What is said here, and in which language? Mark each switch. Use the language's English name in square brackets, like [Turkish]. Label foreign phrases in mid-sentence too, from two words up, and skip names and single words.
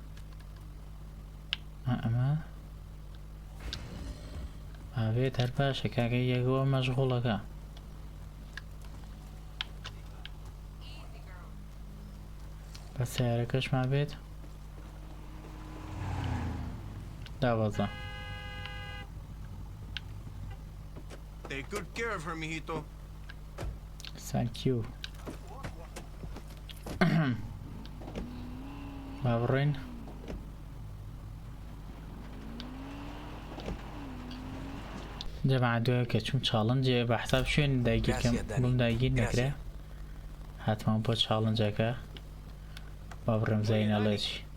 [Central Kurdish] ئەمە ئاوێت هەر باشە کاکەی یەکەوە مەشغوڵەکە بە سیارەکەشمان بێت داوەزە [English] Take good care of her, mijito. Thank you. [Central Kurdish] با بڕۆین جەماعەت دوایە کە چوم چاڵنجێ بە حساب شوێن دایگیرکەم بۆم داگیر نەکرێ هاتمان بۆ چاڵنجەکە با بڕێم زاینەڵێکی